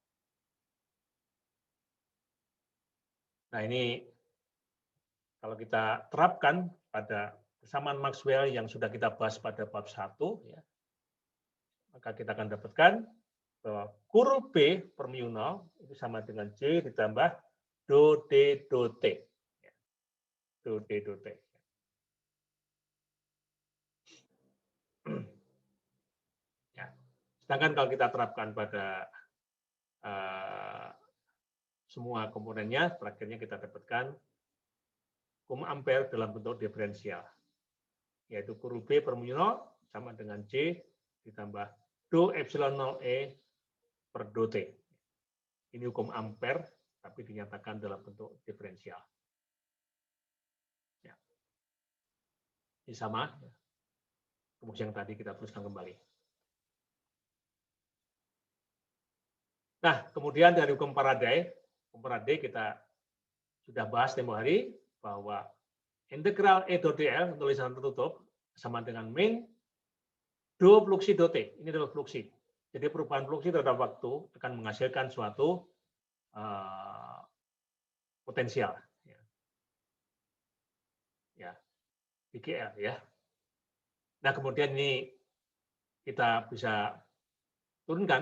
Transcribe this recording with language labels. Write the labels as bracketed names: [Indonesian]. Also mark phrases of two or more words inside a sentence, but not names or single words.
[Indonesian] Nah, ini kalau kita terapkan pada persamaan Maxwell yang sudah kita bahas pada bab 1, ya, maka kita akan dapatkan bahwa kurul B per mu 0 itu sama dengan J ditambah do D do T. Do D do T. Ya. Sedangkan kalau kita terapkan pada semua komponennya, terakhirnya kita dapatkan hukum ampere dalam bentuk diferensial, yaitu kurul B per mu 0 sama dengan J ditambah do epsilon 0 E per do T. Ini hukum ampere, tapi dinyatakan dalam bentuk diferensial. Ya. Ini sama, rumus yang tadi kita teruskan kembali. Nah, kemudian dari hukum Faraday kita sudah bahas tempo hari bahwa integral E do dl tulisan tertutup sama dengan min do fluksi do T. Ini adalah fluksi. Jadi perubahan fluksi terhadap waktu akan menghasilkan suatu potensial. Ya, BGL ya. Nah, kemudian ini kita bisa turunkan.